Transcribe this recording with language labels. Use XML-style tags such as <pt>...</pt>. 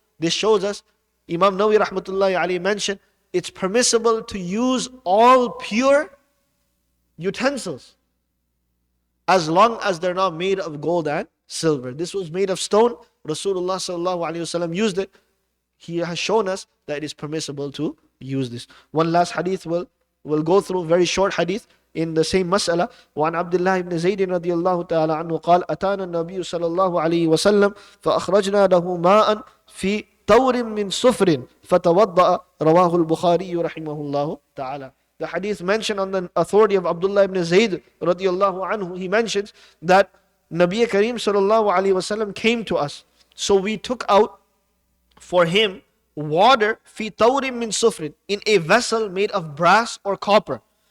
<en>This shows us, Imam Nawawi rahmatullahi alayhi mentioned, it's permissible to use all pure utensils as long as they're not made of gold and silver. This was made of stone. Rasulullah sallallahu alaihi wasallam used it. He has shown us that it is permissible to use this. One last hadith we'll go through, very short hadith in the same mas'ala.</en> <ar>وعن عبد الله بن زيد رضي الله تعالى عنه قال أتانا النبي صلى الله عليه وسلم فأخرجنا له ماء في تور من صفر فتوضأ رواه البخاري رحمه الله تعالى.</ar> <en>The hadith mentioned on the authority of Abdullah ibn Zayd radiallahu anhu, he mentions that Nabi Kareem sallallahu alayhi wasallam came to us. So we took out for him water fi tawrim min sufrin, in a vessel made of brass or copper.</en>